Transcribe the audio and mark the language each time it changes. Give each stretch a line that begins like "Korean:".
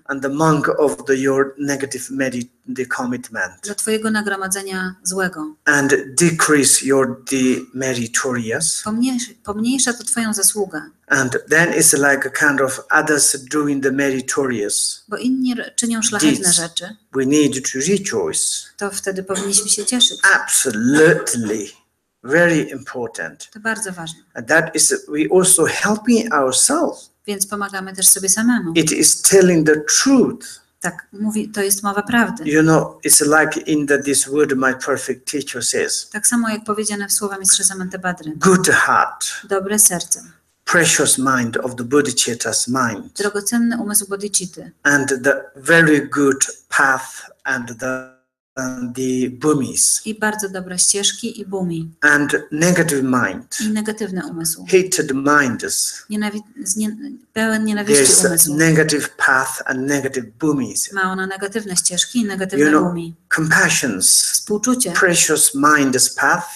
English: And the monk of your negative commitment.
Polish: Dla twojego nagromadzenia złego.
English: And decrease your meritorious.
Polish: Pomniejsza to twoją zasługę.
English: And then it's like a kind of others doing the meritorious.
Polish: Bo inni czynią szlachetne rzeczy.
English: We need to rejoice.
Polish: To wtedy powinniśmy się cieszyć.
English: Absolutely. Very important.
Polish: To bardzo ważne.
English: And that is we also helping ourselves.
Polish: Więc pomagamy też sobie samemu.
English: It is telling the truth.
Polish: Tak, to jest mowa prawdy.
English: You know, it's like in this word my perfect teacher says.
Polish: Tak samo jak powiedziane w słowa mistrza Samantabhadry.
English: Good heart.
Polish: Dobre serce.
English: Precious mind of the Bodhichitta's mind.
Polish: Drogocenny umysł Bodhicitty.
English: And the very good path and the bhumis.
Polish: I bardzo dobre ścieżki i bhumi.
English: And negative mind.
Polish: I negatywny umysł.
English: Hated minds.
Polish: Pełen nienawiści umysł.
English: Negative path and negative bhumis.
Polish: Ma ona negatywne ścieżki i negatywne bhumi.
English: Compassions.
Polish: Współczucie.
English: Precious mind's path.